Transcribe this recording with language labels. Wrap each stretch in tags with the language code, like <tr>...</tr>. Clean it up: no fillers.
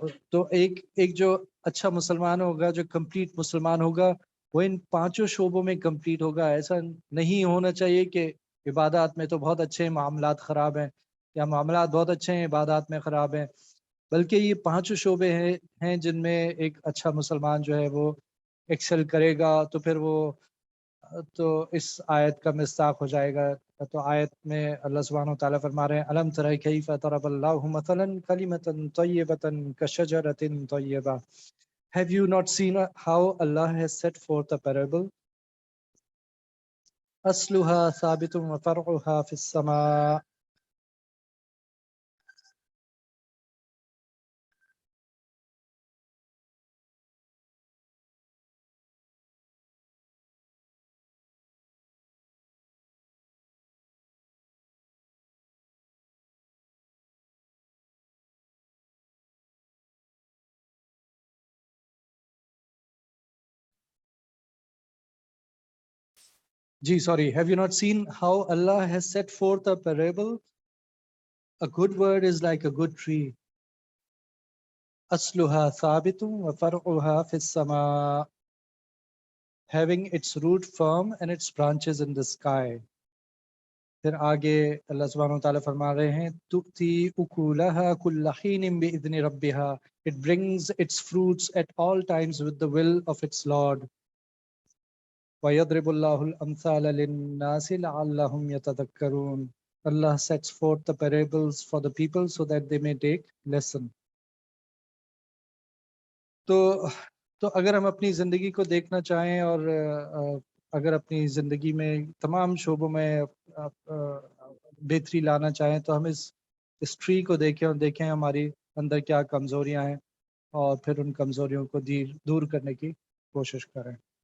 <ur>تو ایک جو اچھا مسلمان ہوگا، جو کمپلیٹ مسلمان ہوگا، وہ ان 5 شعبوں میں کمپلیٹ ہوگا۔ ایسا نہیں ہونا چاہیے کہ عبادات میں تو بہت اچھے ہیں، معاملات خراب ہیں، یا معاملات بہت اچھے ہیں، عبادات میں خراب ہیں، بلکہ یہ 5 شعبے ہیں جن میں ایک اچھا مسلمان جو ہے وہ ایکسل کرے گا، تو پھر وہ تو اس آیت کا مصداق ہو جائے گا۔ تو آیت میں اللہ سبحانہ و تعالیٰ فرما رہے ہیں</ur> <ar>الم تر کیف ضرب اللہ مثلا کلمۃ طیبۃ کشجرۃ طیبہ.</ar> <en>Have you not seen how Allah has set forth a parable?</en> <ar>أصلها ثابت وفرعها في السماء.</ar> <en>Sorry, have you not seen how Allah has set forth a parable? A good word is like a good tree.</en> <ar>أصلها ثابت وفرعها في السماء.</ar> <en>having its root firm and its branches in the sky.</en> <ur>پھر آگے اللہ سبحانہ وتعالیٰ فرما رہے ہیں</ur> <ar>تُؤْتِي أُكُلَهَا كُلَّ حِينٍ بِإِذْنِ رَبِّهَا.</ar> <en>It brings its fruits at all times with the will of its Lord.</en> <ar>وَيَضْرِبُ اللَّهُ الْأَمْثَالَ لِلنَّاسِ لَعَلَّهُمْ يَتَذَكَّرُونَ.</ar> <en>Allah sets forth the parables for the people so that they may take lesson.</en> <ur>تو اگر ہم اپنی زندگی کو دیکھنا چاہیں اور اگر اپنی زندگی میں تمام شعبوں میں بہتری لانا چاہیں تو ہم اس ٹری کو دیکھیں اور دیکھیں ہماری اندر کیا کمزوریاں ہیں اور پھر ان کمزوریوں کو دور کرنے کی کوشش کریں.</ur>